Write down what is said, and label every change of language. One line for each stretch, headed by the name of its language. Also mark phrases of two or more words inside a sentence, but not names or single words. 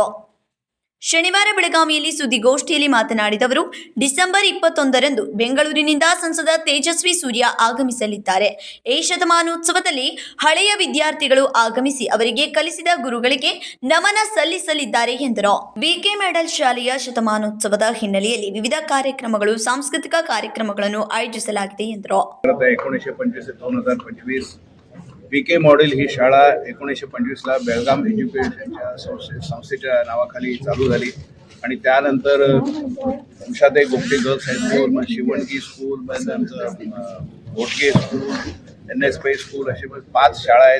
Kannada: ಶನಿವಾರ ಬೆಳಗಾವಿಯಲ್ಲಿ ಸುದ್ದಿಗೋಷ್ಠಿಯಲ್ಲಿ ಮಾತನಾಡಿದ ಅವರು, ಡಿಸೆಂಬರ್ 21ರಂದು ಬೆಂಗಳೂರಿನಿಂದ ಸಂಸದ ತೇಜಸ್ವಿ ಸೂರ್ಯ ಆಗಮಿಸಲಿದ್ದಾರೆ. ಈ ಶತಮಾನೋತ್ಸವದಲ್ಲಿ ಹಳೆಯ ವಿದ್ಯಾರ್ಥಿಗಳು ಆಗಮಿಸಿ ಅವರಿಗೆ ಕಲಿಸಿದ ಗುರುಗಳಿಗೆ ನಮನ ಸಲ್ಲಿಸಲಿದ್ದಾರೆ ಎಂದರು. ಬಿಕೆ ಮ್ಯಾಡಲ್ ಶಾಲೆಯ ಶತಮಾನೋತ್ಸವದ ಹಿನ್ನೆಲೆಯಲ್ಲಿ ವಿವಿಧ ಕಾರ್ಯಕ್ರಮಗಳು, ಸಾಂಸ್ಕೃತಿಕ ಕಾರ್ಯಕ್ರಮಗಳನ್ನು ಆಯೋಜಿಸಲಾಗಿದೆ ಎಂದರು.
Marathi: बीके मॉडेल ही शाळा 1925ला बेळगाम एज्युकेशनच्या संस्थेच्या नावाखाली चालू झाली आणि त्यानंतर उषाताई गोपटे गर्ल्स हायस्कूल, शिवणगी स्कूल, घोटगे स्कूल, NS पै स्कूल असे 5 शाळा आहेत.